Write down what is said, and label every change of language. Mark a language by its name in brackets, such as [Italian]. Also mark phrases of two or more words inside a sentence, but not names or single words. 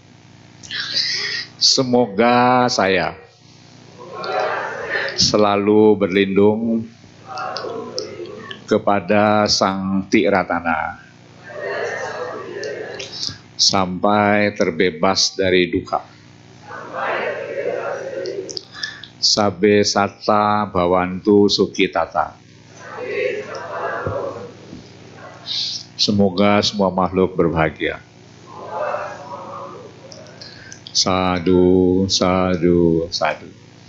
[Indonesian] Semoga saya selalu berlindung kepada Sang Tiratana sampai terbebas dari duka. [Pali] Sabe sata bawantu sukitata. [Indonesian] Semoga semua makhluk berbahagia. [Pali] Sadu, sadu, sadu.